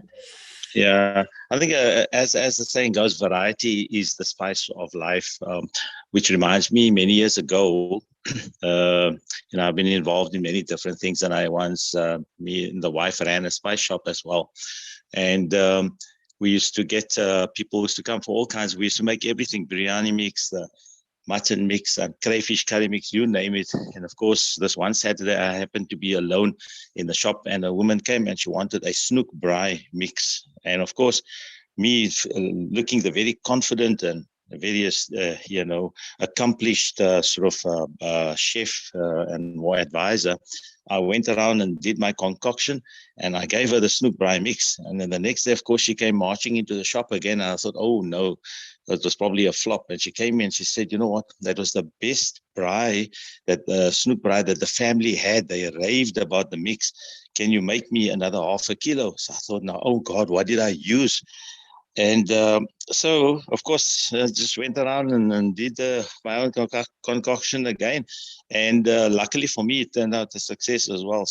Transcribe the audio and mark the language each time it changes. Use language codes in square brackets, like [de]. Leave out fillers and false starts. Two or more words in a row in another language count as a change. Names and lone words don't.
[en] Yeah, I think as the saying goes, variety is the spice of life, which reminds me many years ago, I've been involved in many different things, and I once, me and the wife ran a spice shop as well. And we used to get people used to come for all kinds. We used to make everything, biryani mix, mutton mix, and crayfish curry mix, you name it. And of course, this one Saturday, I happened to be alone in the shop, and a woman came and she wanted a snoek braai mix. And of course, me looking the very confident and very, accomplished chef and more advisor, I went around and did my concoction, and I gave her the snoek braai mix. And then the next day, of course, she came marching into the shop again. And I thought, oh no, that was probably a flop. And she came in and she said, you know what, that was the best braai, that snoek braai that the family had. They raved about the mix. Can you make me another half a kilo? So I thought, now, oh God, what did I use? And so, of course, I just went around and did my own concoction again. And luckily for me, it turned out a success as well.